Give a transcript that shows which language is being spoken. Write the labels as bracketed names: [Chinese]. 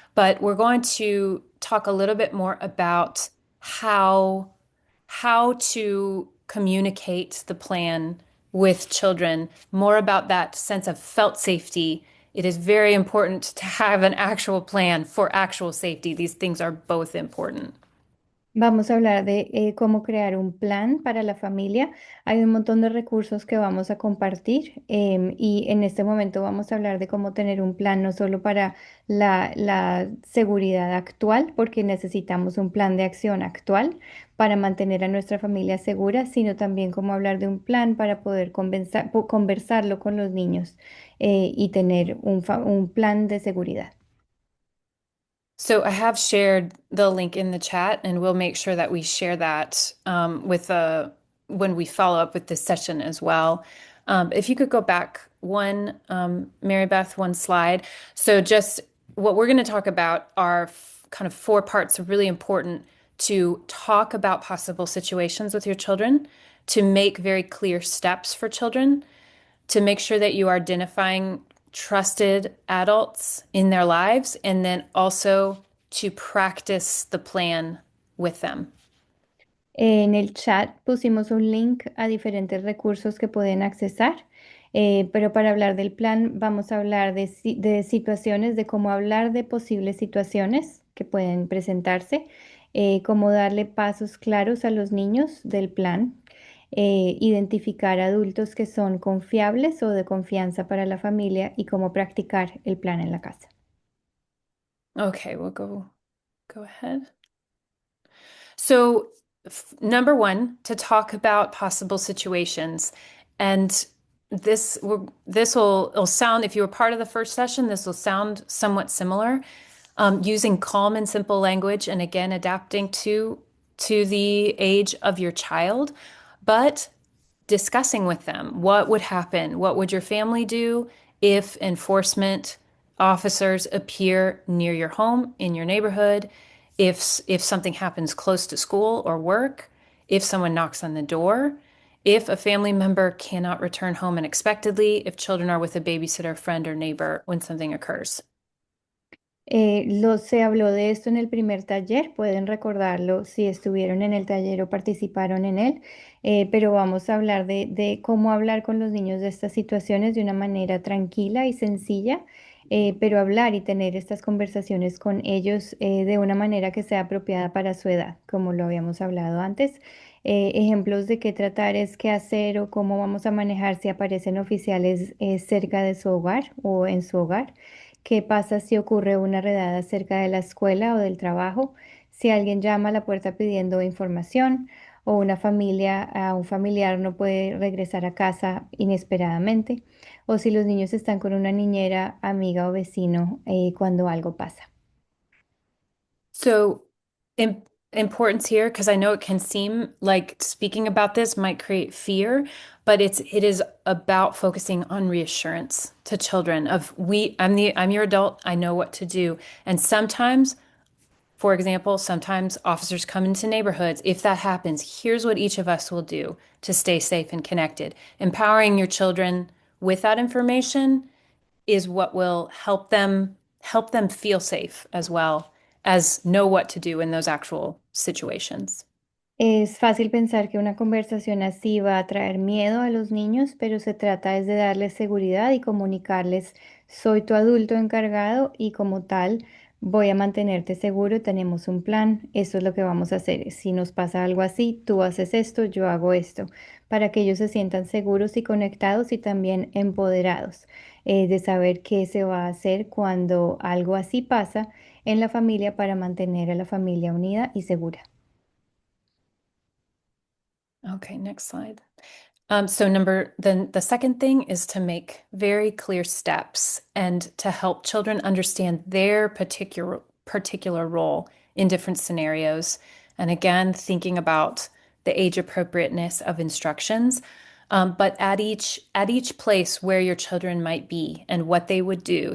[English] But we're going to talk a little bit more about how to communicate the plan with children, more about that sense of felt safety. It is very important to have an actual plan for actual safety. These things are both important. [Spanish] Vamos a hablar de cómo crear un plan para la familia. Hay un montón de recursos que vamos a compartir y en este momento vamos a hablar de cómo tener un plan no solo para la seguridad actual, porque necesitamos un plan de acción actual para mantener a nuestra familia segura, sino también cómo hablar de un plan para poder conversarlo con los niños y tener un plan de seguridad. [English] So I have shared the link in the chat, and we'll make sure that we share that when we follow up with this session as well. If you could go back one, Mary Beth, one slide. So just what we're going to talk about are kind of four parts really important to talk about possible situations with your children, to make very clear steps for children, to make sure that you are identifying trusted adults in their lives, and then also to practice the plan with them. [Spanish] En el chat pusimos un link a diferentes recursos que pueden accesar, pero para hablar del plan vamos a hablar de situaciones, de cómo hablar de posibles situaciones que pueden presentarse, cómo darle pasos claros a los niños del plan, identificar adultos que son confiables o de confianza para la familia y cómo practicar el plan en la casa. [English] Okay, we'll go ahead. So, number one, to talk about possible situations. And it'll sound, if you were part of the first session, this will sound somewhat similar. Using calm and simple language, and again, adapting to the age of your child, but discussing with them what would happen, what would your family do if enforcement officers appear near your home, in your neighborhood, if something happens close to school or work, if someone knocks on the door, if a family member cannot return home unexpectedly, if children are with a babysitter, friend, or neighbor when something occurs. [Spanish] Se habló de esto en el primer taller, pueden recordarlo si estuvieron en el taller o participaron en él, pero vamos a hablar de cómo hablar con los niños de estas situaciones de una manera tranquila y sencilla, pero hablar y tener estas conversaciones con ellos de una manera que sea apropiada para su edad, como lo habíamos hablado antes. Ejemplos de qué tratar es qué hacer o cómo vamos a manejar si aparecen oficiales cerca de su hogar o en su hogar. ¿Qué pasa si ocurre una redada cerca de la escuela o del trabajo? Si alguien llama a la puerta pidiendo información o un familiar no puede regresar a casa inesperadamente, o si los niños están con una niñera, amiga o vecino cuando algo pasa. [English] So, importance here, because I know it can seem like speaking about this might create fear, but it is about focusing on reassurance to children of I'm your adult, I know what to do. And sometimes, for example, sometimes officers come into neighborhoods. If that happens, here's what each of us will do to stay safe and connected. Empowering your children with that information is what will help them feel safe as well as know what to do in those actual situations. [Spanish] Es fácil pensar que una conversación así va a traer miedo a los niños, pero se trata es de darles seguridad y comunicarles, soy tu adulto encargado y como tal voy a mantenerte seguro, tenemos un plan, eso es lo que vamos a hacer. Si nos pasa algo así, tú haces esto, yo hago esto, para que ellos se sientan seguros y conectados y también empoderados de saber qué se va a hacer cuando algo así pasa en la familia para mantener a la familia unida y segura. [English] Okay, next slide. So the second thing is to make very clear steps and to help children understand their particular role in different scenarios. And again, thinking about the age appropriateness of instructions, but at each place where your children might be and what they would do.